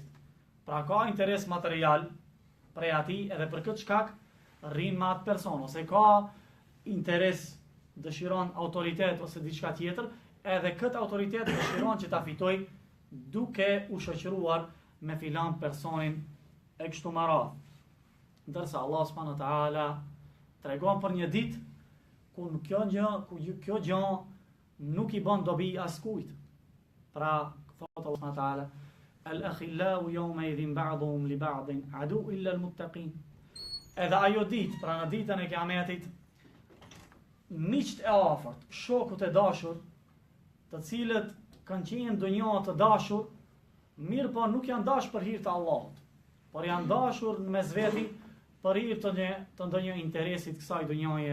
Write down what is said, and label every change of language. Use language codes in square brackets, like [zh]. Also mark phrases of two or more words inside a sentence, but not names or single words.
[sq] Pra ka interes material prej atij edhe për këtë shkak rrin me atë person, ose ka interes, dëshiron autoritet ose diçka tjetër, edhe këtë autoritet dëshiron që ta fitoj duke u shoqëruar me filan personin e kështu me radhë. Ndërsa Allah [ar] سبحانه وتعالى [sq] tregon për një ditë ku kjo gjë nuk i bën dobi askujt. Pra thot [ar] Allah سبحانه وتعالى الأخلاء يومئذ بعضهم لبعض عدو إلا المتقين. [sq] Edhe ajo ditë, pra në ditën e Kiametit, miqt e afërt, shokut e dashur, të cilët kanë qenë ndonjë të dashur, mirë po nuk janë dashur për hir të Allahut, por janë dashur në mes veti për hir të ndonjë interesi të kësaj dunjaje.